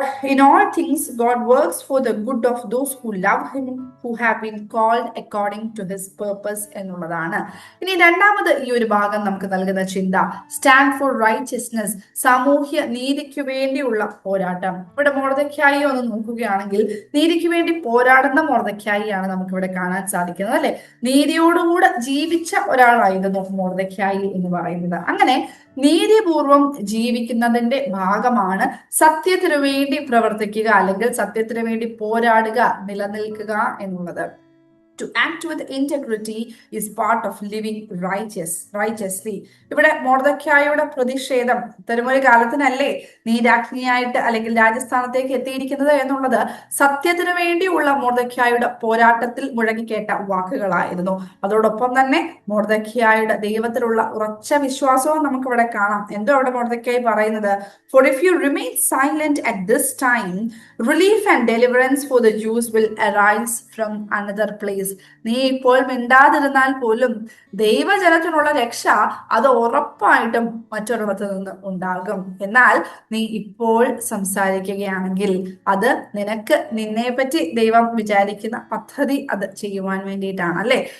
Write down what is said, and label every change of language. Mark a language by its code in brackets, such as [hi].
[en] In all things, God works for the good of those who love Him, who have been called according to His purpose [ml] എന്നുള്ളതാണ്. ഇനി 2-ാമത് ഈ ഒരു ഭാഗം നമുക്ക് നൽകുന്ന ചിന്ത, [en] Stand for righteousness. [ml] സാമൂഹ്യ നീതിക്ക് വേണ്ടിയുള്ള പോരാട്ടം. ഇവിടെ മൊർദെഖായി ഒന്ന് നോക്കുകയാണെങ്കിൽ നീതിക്ക് വേണ്ടി പോരാടുന്ന മൊർദെഖായിയാണ് നമുക്ക് ഇവിടെ കാണാൻ സാധിക്കുന്നത് അല്ലെ. നീതിയോടുകൂടെ ജീവിച്ച ഒരാളായിരുന്നു മൊർദെഖായി എന്ന് പറയുന്നത്. അങ്ങനെ നീതിപൂർവം ജീവിക്കുന്നതിന്റെ ഭാഗമാണ് സത്യത്തിനു വേണ്ടി പ്രവർത്തിക്കുക, അല്ലെങ്കിൽ സത്യത്തിനു വേണ്ടി പോരാടുക, നിലനിൽക്കുക എന്നുള്ളത്. [en] to act with integrity is part of living righteously. [ml] ഇവിടെ മൊർദെഖായിയുടെ പ്രതിഷേധം, ഇത്തരമൊരു കാലത്തിനല്ലേ നീ രാജ്ഞിയായിട്ട് അല്ലെങ്കിൽ രാജസ്ഥാനത്തേക്ക് എത്തിയിരിക്കുന്നത് എന്നുള്ളത് സത്യത്തിന് വേണ്ടിയുള്ള മൊർദെഖായിയുടെ പോരാട്ടത്തിൽ മുഴങ്ങിക്കേട്ട വാക്കുകളായിരുന്നു. അതോടൊപ്പം തന്നെ മൊർദെഖായിയുടെ ദൈവത്തിലുള്ള ഉറച്ച വിശ്വാസവും നമുക്ക് ഇവിടെ കാണാം. എന്തോ അവിടെ മൊർദെഖായി പറയുന്നത്, [en] for if you remain silent at this time, relief and deliverance for the Jews will arise from another place. [ml] നീ ഇപ്പോൾ മിണ്ടാതിരുന്നാൽ പോലും ദൈവജനത്തിനുള്ള രക്ഷ അത് ഉറപ്പായിട്ടും മറ്റൊരിടത്ത് നിന്ന് ഉണ്ടാകും. എന്നാൽ നീ ഇപ്പോൾ സംസാരിക്കുകയാണെങ്കിൽ അത് നിനക്ക് നിന്നെ പറ്റി ദൈവം വിചാരിക്കുന്ന പദ്ധതി അത് ചെയ്യുവാൻ വേണ്ടിയിട്ടാണ്, അല്ലെ?